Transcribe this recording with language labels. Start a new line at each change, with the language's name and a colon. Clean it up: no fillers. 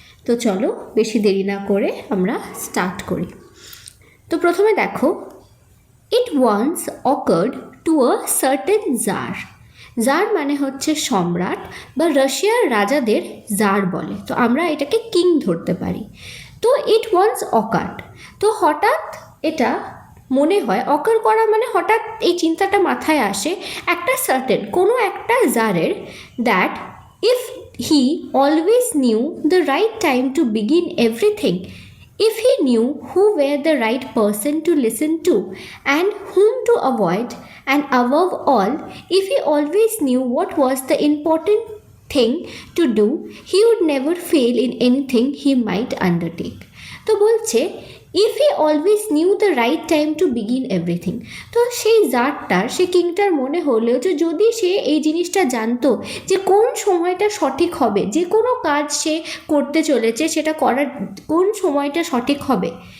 Bangla: তো চলো বেশি দেরি না করে আমরা স্টার্ট করি। তো প্রথমে দেখো,
English: It once occurred to a certain tsar.
Bangla: Jar মানে হচ্ছে সম্রাট, বা রাশিয়ার রাজাদের জার বলে, তো আমরা এটাকে কিং ধরতে পারি। তো
English: it once occurred,
Bangla: তো হঠাৎ এটা মনে হয়, অকার করা মানে হঠাৎ এই চিন্তাটা মাথায় আসে একটা সার্টেন কোনো একটা জারের,
English: That if he always knew the right time to begin everything, if he knew who were the right person to listen to and whom to avoid, and above all, if he always knew what was the important thing to do, he would never fail in anything he might undertake.
Bangla: তো বলছে,
English: if he always knew the right time to begin everything,
Bangla: তো সেই জারটার, সে কিংটার মনে হলেও যে যদি সে এই জিনিসটা জানতো যে কোন সময়টা সঠিক হবে, যে কোনো কাজ সে করতে চলেছে সেটা করার কোন সময়টা সঠিক হবে,